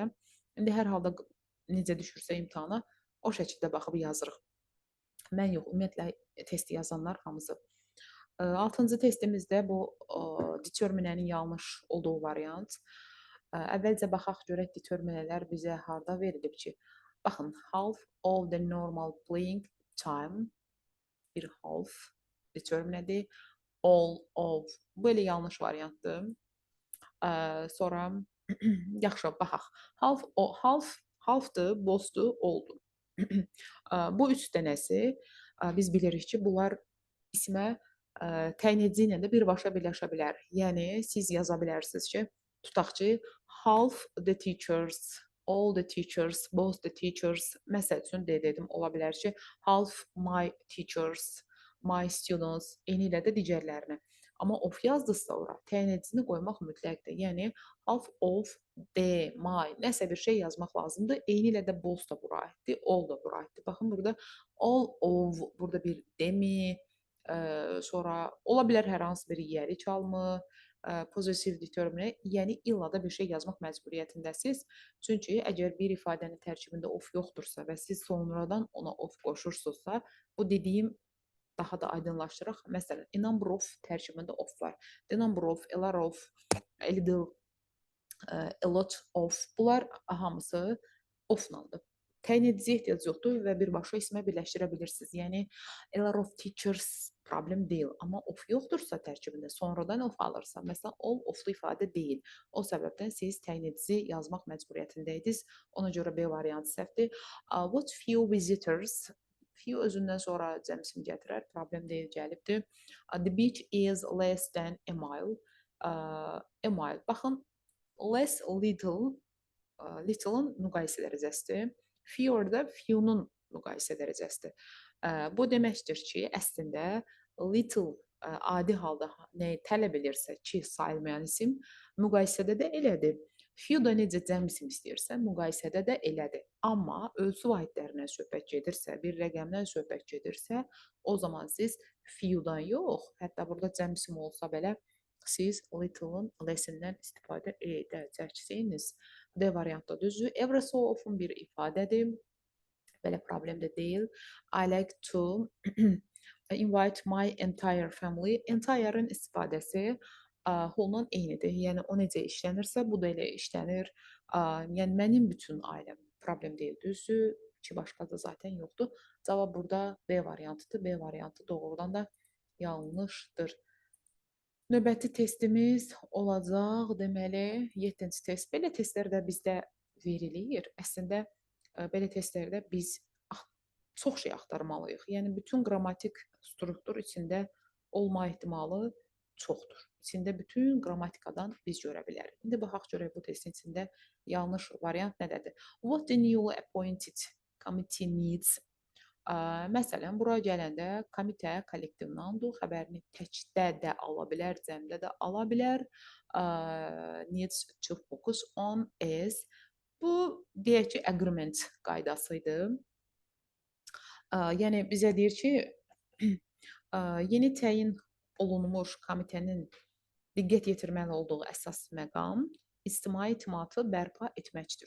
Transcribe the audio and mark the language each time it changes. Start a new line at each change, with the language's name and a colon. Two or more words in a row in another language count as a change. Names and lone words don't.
Azerbaijani: İndi hər halda necə düşürsə imtahana, o şəkildə baxıb yazırıq. Mən yox, ümumiyyətlə testi yazanlar hamısı. 6-cı testimizdə bu determinənin yanlış olduğu variant. Əvvəlcə baxaq görək determinələr bizə harda verilib ki, baxın,
English: half of the normal playing time
Azerbaijani: bir half determinədir.
English: All of,
Azerbaijani: bu elə yanlış variantdır. Sonra yaxşı baxaq. Halfdır, boşdur, oldu. Bu 3 dənəsi biz bilirik ki, bunlar ismə təyin edici ilə də birbaşa birləşə bilər. Yəni siz yaza bilərsiniz ki, tutaq ki,
English: half the teachers, all the teachers, both the teachers,
Azerbaijani: məsəl üçün dedim, ola bilər ki,
English: half my teachers, my students,
Azerbaijani: eyni ilə də digərlərini. Amma of yazdısa ora, təyin edicisini qoymaq mütləqdir.
English: Yəni half of the, my,
Azerbaijani: nəsə bir şey yazmaq lazımdır. Eyni ilə də both da bura aiddir, all da bura aiddir. Baxın burada
English: all of,
Azerbaijani: burada bir demi, sonra ola bilər hər hansı bir yeri çalmı,
English: possessive determinant,
Azerbaijani: yəni illa da bir şey yazmaq məcburiyyətindəsiz. Çünki əgər bir ifadənin tərkibində of yoxdursa və siz sonradan ona of qoşursunuzsa, bu dediyim daha da aydınlaşdıraq. Məsələn,
English: a number of
Azerbaijani: tərkibində of var.
English: The number of, a lot of, a little, a lot of.
Azerbaijani: Bunlar hamısı oflandır. Təyin ediciyə ehtiyac yoxdur və birbaşa ismə birləşdirə bilirsiniz. Yəni,
English: a lot of teachers
Azerbaijani: problem deyil. Amma of yoxdursa tərkibində, sonradan of alırsa, məsələn, all oflu ifadə deyil. O səbəbdən siz təyin edici yazmaq məcburiyyətindəydiniz. Ona görə B variantı səhvdir.
English: What few visitors,
Azerbaijani: few özündən sonra cəmsim gətirər, problem deyil, gəlibdir.
English: The beach is less than a mile. A mile. Baxın, less, little,
Azerbaijani: little-ın müqayisə dərəcəsidir. Fewer də few-nun müqayisə dərəcəsidir. Bu deməkdir ki, əslində little adi halda nəyi tələb edirsə ki, sayılmayan isim, müqayisədə də elədir. Few da necə cəm isim istəyirsə, müqayisədə də elədir. Amma ölçü vahidlərindən söhbət gedirsə, bir rəqəmdən söhbət gedirsə, o zaman siz few-dan yox, hətta burada cəm isim olsa belə, siz little-ın less-indən istifadə edəcəksiniz. D variantda düzdür.
English: Ever so often
Azerbaijani: bir ifadədir. Belə problem də deyil.
English: I like to invite my entire family.
Azerbaijani: Entire'ın istifadəsi whole-la eynidir. Yəni o necə işlənirsə, bu da elə işlənir. Yəni mənim bütün ailəm problem deyil, düzdür. Ki başqa da zaten yoxdur. Cavab burada B variantıdır. B variantı doğrudan da yanlışdır. Növbəti testimiz olacaq, deməli, 7-ci test. Belə testlər də bizdə verilir. Əslində, belə testlərdə biz çox şey axtarmalıyıq. Yəni, bütün qrammatik struktur içində olma ehtimalı çoxdur. İçində bütün qrammatikadan biz görə bilərik. İndi baxaq görək bu testin içində yanlış variant nədədir?
English: What the newly appointed committee needs?
Azerbaijani: Məsələn, bura gələndə komitə kollektivnandır, xəbərini təkdə də ala bilər, cəmdə də ala bilər.
English: Needs to focus on is
Azerbaijani: bu deyək ki, agreement qaydası idi. Yəni bizə deyir ki, yeni təyin olunmuş komitənin diqqət yetirməli olduğu əsas məqam ictimai itimatı bərpa etməkdir.